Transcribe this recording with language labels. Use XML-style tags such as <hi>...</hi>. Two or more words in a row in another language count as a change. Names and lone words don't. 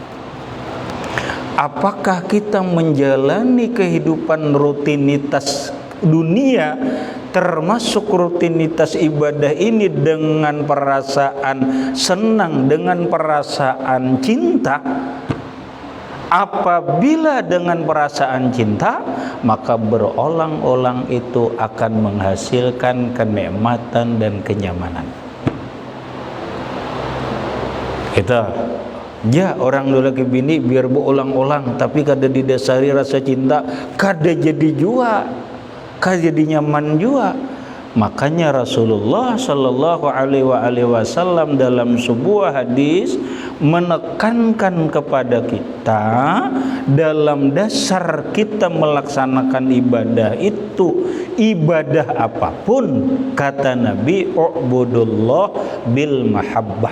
<id>Apakah kita menjalani kehidupan rutinitas dunia, termasuk rutinitas ibadah ini dengan perasaan senang, dengan perasaan cinta? Apabila dengan perasaan cinta, maka berulang-ulang itu akan menghasilkan kenikmatan dan kenyamanan.</id> <bjn>Kita ya orang dulu lagi bini biar berulang-ulang tapi kada didasari rasa cinta, kada jadi jua, kada jadi nyaman jua.</bjn> <id>Makanya Rasulullah</id> <ar>صلى الله عليه وسلم</ar> <id>dalam sebuah hadis menekankan kepada kita dalam dasar kita melaksanakan ibadah itu, ibadah apapun, kata Nabi,</id> <ar>اعبدوا الله بالمحبة.</ar>